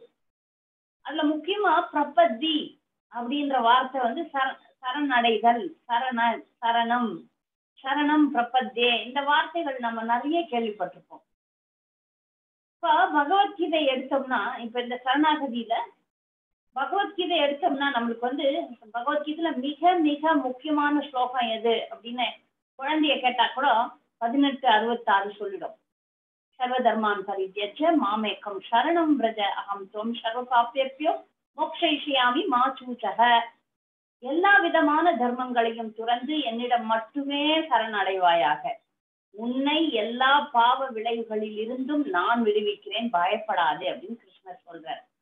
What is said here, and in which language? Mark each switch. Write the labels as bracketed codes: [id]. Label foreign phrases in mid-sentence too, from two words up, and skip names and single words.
[ta] அதுல முக்கியமா பிரபத்தி அப்படின்ற வார்த்தை வந்து சரணடைதல், சரணம், சரணம், பிரபத்தே, இந்த வார்த்தைகள் நம்ம நிறைய கேள்விப்பட்டிருப்போம். இப்ப பகவத்கீதை எடுத்தோம்னா, இப்ப இந்த சரணாகதியில பகவத்கீதை எடுத்தோம்னா நம்மளுக்கு வந்து பகவத்கீதையில மிக மிக முக்கியமான ஸ்லோகம் எது அப்படின்னு குழந்தைய கேட்டா கூட 1866 சொல்லிடும். [sa] सर्वधर्मान् परित्यज्य मामेकं शरणं व्रज अहं त्वं सर्वपापेभ्यो मोक्षयिष्यामि मा शुचः. [ta] எல்லா விதமான தர்மங்களையும் துறந்து என்னிடம் மட்டுமே சரணடைவாயாக, உன்னை எல்லா பாவ விளைவுகளில் இருந்தும் நான் விடுவிக்கிறேன், பயப்படாது அப்படின்னு கிருஷ்ணர் சொல்றார்.